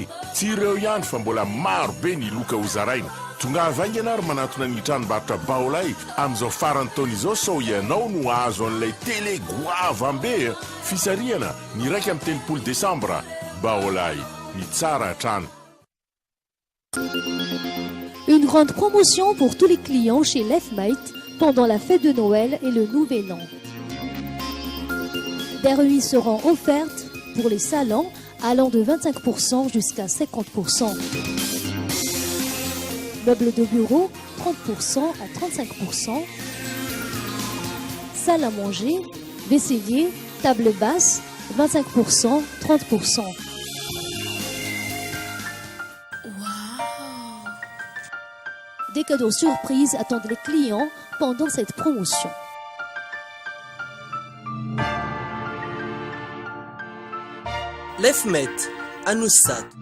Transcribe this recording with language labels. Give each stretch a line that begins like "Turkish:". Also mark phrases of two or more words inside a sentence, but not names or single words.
Malagasy: Tsy ireo ihany fa mbola maro be ny loka ho zaraina. Tonga vaingana ary manatona ny tranombarotra Baolay amin'izao farany taona izao sao ianao no azo an'ilay télé goavambe. Fisarihana ny 1 Desambra, Baolay, ny tsara trano.
French: Une grande promotion pour tous les clients chez Lefmate pendant la fête de Noël et le Nouvel An. Des remises seront offertes pour les salons allant de 25% jusqu'à 50%. Meubles de bureau, 30% à 35%. Salle à manger, vaisselier, table basse, 25%, 30%. Des cadeaux surprises attendent les clients pendant cette promotion. Lefmet, Anoussat.